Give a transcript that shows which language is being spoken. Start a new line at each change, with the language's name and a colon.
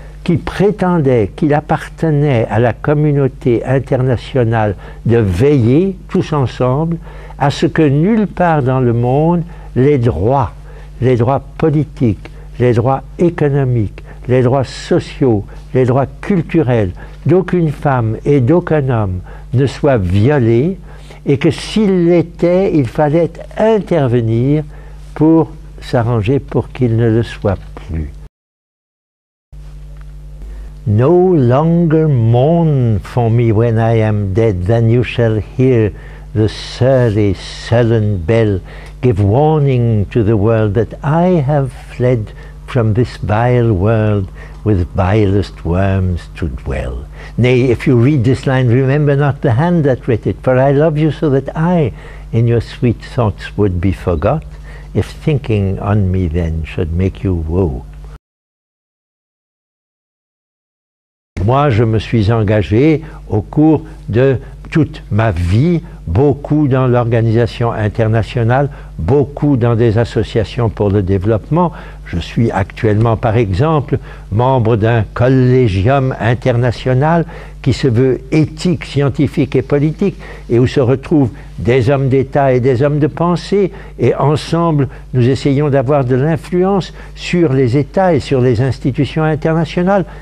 French: qui prétendait qu'il appartenait à la communauté internationale de veiller, tous ensemble, à ce que nulle part dans le monde, les droits politiques, les droits économiques, les droits sociaux, les droits culturels d'aucune femme et d'aucun homme ne soient violés, et que s'il l'était, il fallait intervenir pour s'arranger pour qu'il ne le soit plus.
English: No longer mourn for me when I am dead, then you shall hear the surly, sullen bell give warning to the world that I have fled from this vile world with vilest worms to dwell. Nay, if you read this line, remember not the hand that writ it, for I love you so that I in your sweet thoughts would be forgot, if thinking on me then should make you woe.
French: Moi, je me suis engagé au cours de toute ma vie, beaucoup dans l'organisation internationale, beaucoup dans des associations pour le développement. Je suis actuellement, par exemple, membre d'un collégium international qui se veut éthique, scientifique et politique, et où se retrouvent des hommes d'État et des hommes de pensée, et ensemble, nous essayons d'avoir de l'influence sur les États et sur les institutions internationales.